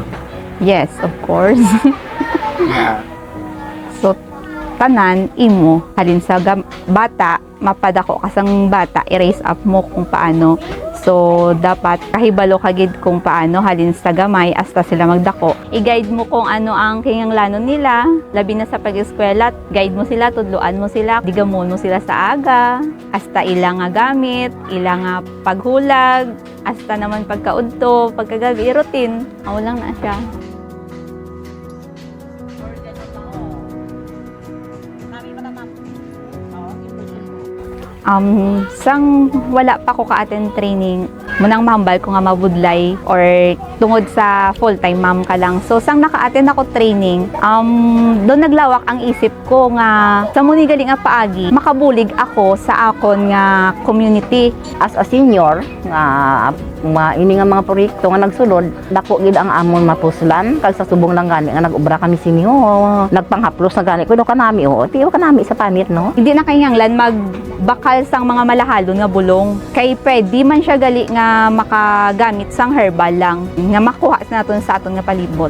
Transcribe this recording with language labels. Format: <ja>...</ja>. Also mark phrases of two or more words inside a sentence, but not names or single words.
<en>Yes, of course. Na</en> <hil>So, tanan, imo, halin sa bata, mapadako kasang bata, i-raise up mo kung paano. So, dapat kahibalo kagid kung paano, halin sa gamay, hasta sila magdako. I-guide mo kung ano ang kinanglanon nila, labi na sa pag-eskwela, guide mo sila, tudluan mo sila, digamon mo sila sa aga, hasta ilang nga gamit, ilang nga paghulag, hasta naman pagkaudto, pagkagabi, routine. Ako lang na siya. Sang wala pa ko ka-attend training, munang mahambal ko nga mabudlay or tungod sa</hil> <en>full-time mom</en> <hil>ka lang. So, sang naka-attend ako training, doon naglawak ang isip ko nga sa muni galing nga paagi, makabulig ako sa akon nga community.</hil> <en>As a senior,</en> <hil>nga ini nga mga proyekto nga nagsulod, dako gid ang amon mapuslan kag sa subong lang gani nga nag-obra kami sini nagpanghaplos na gani kuno kanami tiyo kanami sa panit no. Hindi na kayanglan magbakal sang mga malahalon nga bulong. Kay pwede man siya gali nga makagamit sang herbal lang nga makuha sa naton sa aton nga palibot.</hil>